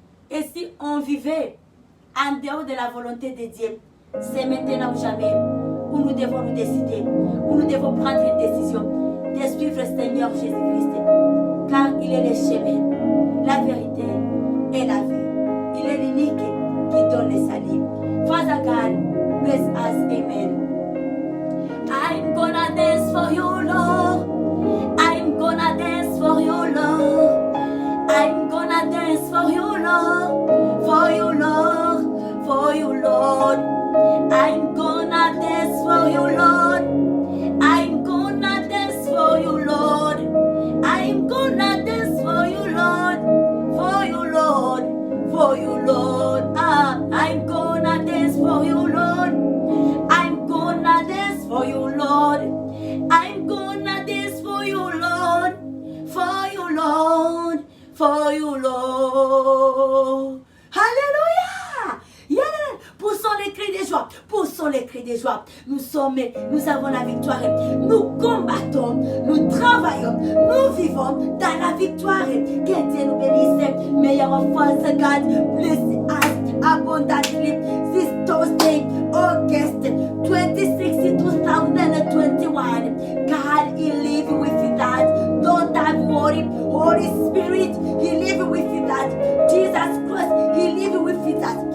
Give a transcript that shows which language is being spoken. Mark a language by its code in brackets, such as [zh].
[fr] Et si on vivait en dehors de la volonté de Dieu, c'est maintenant ou jamais où nous devons nous décider, où nous devons prendre une décision de suivre le Seigneur Jésus-Christ. Car il est le chemin, la vérité et la vie. Il est l'unique qui donne le salut. [en] Father God, bless us, amen. I'm gonna dance for you, Lord. I'm gonna dance for you, Lord. I'm gonna dance for you, Lord. For you, Lord. For you, Lord. I'm gonna dance for you, Lord. I'm gonna dance for you, Lord. I'm gonna dance for you, Lord. For you, Lord. For you, Lord. I'm gonna dance for you, Lord. I'm gonna dance for you, Lord. I'm gonna dance for you, Lord. For you, Lord. For you, Lord. [fr] Alléluia. Yeah. Poussons les cris de joie. Poussons les cris de joie. Nous avons la victoire. Nous combattons. Nous travaillons. Nous vivons dans la victoire. Que Dieu nous bénisse. [en] May our Father God bless us abundantly this Thursday, August 26, 2021. God, He live with that. Don't have worry. Holy Spirit, He live with that. Jesus Christ, He live with that.